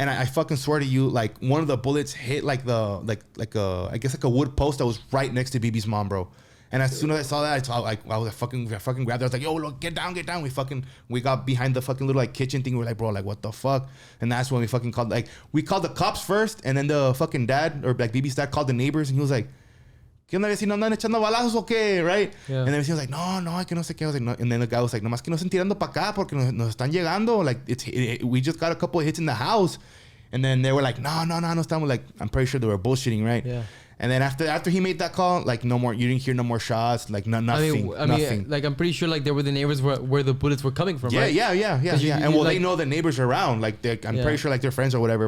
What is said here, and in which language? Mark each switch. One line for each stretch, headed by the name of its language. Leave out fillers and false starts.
English: And I fucking swear to you, like one of the bullets hit like I guess like a wood post that was right next to BB's mom, bro. And as soon as I saw that, I was like fucking grabbed her. I was like, yo, look, get down. We got behind the fucking little like kitchen thing. We were like, bro, like what the fuck? And that's when we fucking called, like, we called the cops first, and then the fucking dad, or like BB's dad, called the neighbors, and he was like,
Spanish: ¿qué onda, vecino? ¿Andan echando balazos o qué?
English: Right? Yeah. And then he was like,
Spanish: no, que no sé qué.
English: I was like, no. And then the guy was like,
Spanish: nomás que nos están tirando para acá porque nos están llegando.
English: Like, we just got a couple of hits in the house. And then they were like,
Spanish: no estamos,
English: like, I'm pretty sure they were bullshitting, right? Yeah. And then after he made that call, like, no more, you didn't hear no more shots, like nothing. I mean, like, I'm pretty sure like there were the neighbors where the bullets were coming from, right? Yeah. And well, like, they know the neighbors around, like, I'm pretty sure like they're friends or whatever.